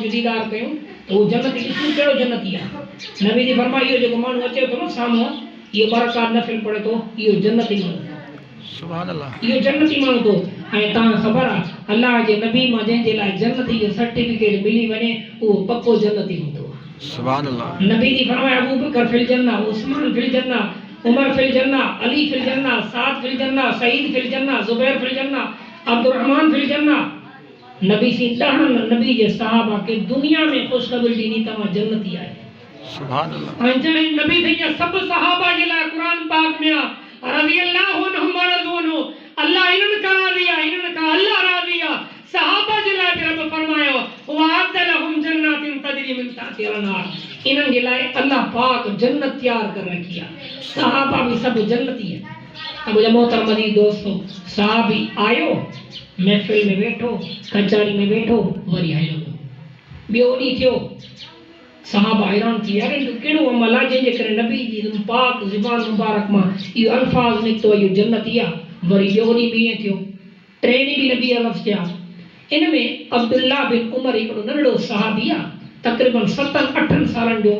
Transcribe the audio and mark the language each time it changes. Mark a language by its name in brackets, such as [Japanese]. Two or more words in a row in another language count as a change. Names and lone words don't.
[Sindhi] जो दीदार कयूं त उहो जन्नती ॾिसूं कहिड़ो जन्नती आहे नबी जी फरमा इहो जेको माण्हू अचे थो न साम्हूं इहो बरक़ात नफ़िल पढ़े थो इहो जन्नती माण्हू [Arabic] سبحان الله [Sindhi] इहो जन्नती माण्हू थो ऐं तव्हां ख़बर आहे अल्लाह जे नबी मां जंहिंजे लाइ जन्नती जो सर्टिफिकेट मिली वञे उहो पको जन्नती हूंदो आहे [Arabic] سبحان الله [Sindhi] नबी जी फरमाया अबू बकर [Arabic] في الجنة [Sindhi] उस्मान [Arabic] في الجنة [Sindhi] उमर [Arabic] في الجنة [Sindhi] अली [Arabic] في الجنة [Sindhi] साद [Arabic] في الجنة [Sindhi] सईद [Arabic] في الجنة [Sindhi] जुबैर [Arabic] في الجنة [Sindhi] अब्दुर्रहमान [Arabic] في الجنة [Sindhi] नबी सी ॾहनि नबी जे सहाबा के दुनिया में ख़ुशख़बरी ॾिनी तव्हां जन्नती आहे [Arabic] سبحان الله [Sindhi] ऐं जॾहिं नबी जी सभु सहाबा जे लाइ क़ुरान पाक में आहे [Arabic] رضي الله عنهم ورضوا عنه [Sindhi] अल्लाह इन्हनि खां राज़ी आहे इन्हनि खां अल्लाह राज़ी आहे सहाबा जे लाइ बि रब फरमायो [Arabic] وأعد لهم جنات تجري من تحتها الأنهار [Sindhi] इन्हनि जे लाइ अल्लाह पाक जन्नत तैयार कर रखी आहे [Hindi] सहाबा भी सब जन्नती है [Sindhi] अब मुंहिंजा मोहतरम अज़ीज़ दोस्तों सहाबी आयो महफ़िल में बैठो कचहरी में बैठो वरी हलो ॿियो ॾींहुं थियो साहबा हैरान थी यार इहो कहिड़ो अमल आहे जंहिंजे करे नबी जी पाक ज़ुबान मुबारक मां इहो अल्फाज़ निकितो इहो जन्नती आहे। वरी ॿियो ॾींहुं बि ईअं थियो, टे ॾींहं बि नबी लफ़्ज़ थिया। इन में अब्दुल्ला बिन उमर हिकिड़ो नंढड़ो सहाबी आहे, तक़रीबन 7-8 सालनि जो।